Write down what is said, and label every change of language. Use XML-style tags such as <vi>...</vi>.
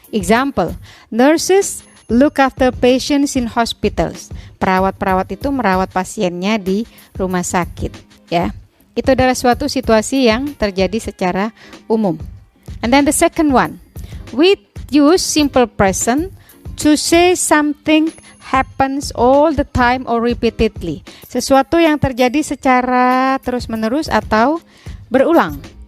<en>Example, nurses look after patients in hospitals.</en> <id>Perawat-perawat itu merawat pasiennya di rumah sakit, ya. Itu adalah suatu situasi yang terjadi secara umum.</id> <en>And then the second one, we use simple present to say something happens all the time or repeatedly.</en> <id>Sesuatu yang terjadi secara terus-menerus atau berulang.</id>